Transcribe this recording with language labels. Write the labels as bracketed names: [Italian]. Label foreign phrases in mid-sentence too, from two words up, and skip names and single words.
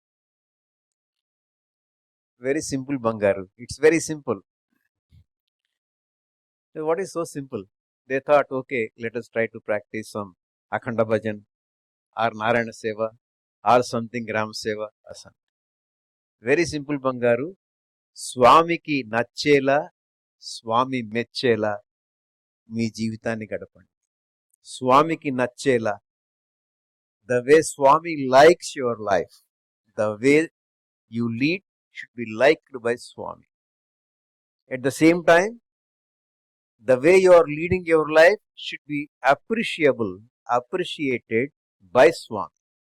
[English] Very simple, Bangaru. It's very simple. What is so simple? They thought, okay, let us try to practice some Akhanda Bhajan or Narayana Seva or something Ram Seva. Very simple, [Telugu] Bangaru. స్వామికి నచ్చేలా, స్వామి మెచ్చేలా, మీ జీవితాన్ని గడపండి. స్వామికి నచ్చేలా, [English] the way Swami likes your life, the way you lead should be liked by Swami. At the same time, the way you are leading your life should be appreciated by Swami.